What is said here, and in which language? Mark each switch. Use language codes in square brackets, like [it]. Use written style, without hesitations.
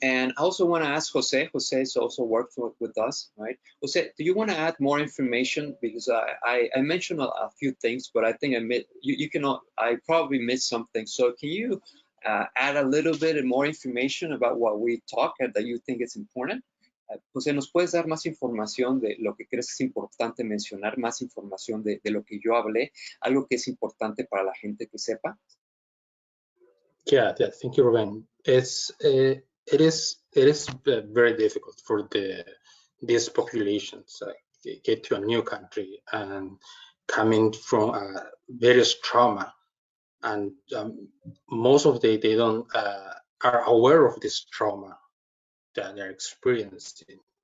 [en] And I also want to ask Jose. Jose has also worked with us, right? Jose, do you want to add more information? Because I mentioned a few things, but I think I probably missed something. So can you add a little bit more information about what we talked and that you think is important? [es] José, ¿nos puedes dar más información de lo que crees que es importante mencionar, más información de lo que yo hablé, algo que es importante para la gente que sepa? [en] Yeah, thank you, Ruben. It is very difficult for these populations get to a new country and coming from various trauma, and most of they don't are aware of this trauma that they're experiencing.